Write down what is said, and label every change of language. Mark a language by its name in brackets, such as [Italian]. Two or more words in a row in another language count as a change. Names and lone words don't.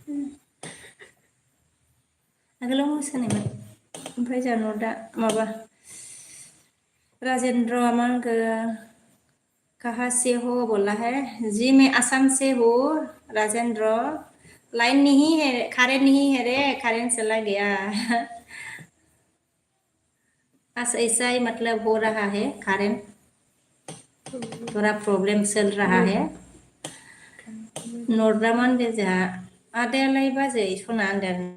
[Bodo] आगोलाव मोसानायमोन ओमफ्राय जोंहा नर्दा माबा राजेंद्र अमंग [Hindi] कहाँ से हो बोला है जी मैं असम से हूँ राजेंद्र लाइन नहीं है करेंट नहीं है रे करेंट चला गया ऐसा ही मतलब हो रहा है करेंट थोड़ा प्रॉब्लम चल रहा है [Bodo] नोरदामान बेजा आदायालाय बाजै सना होनदों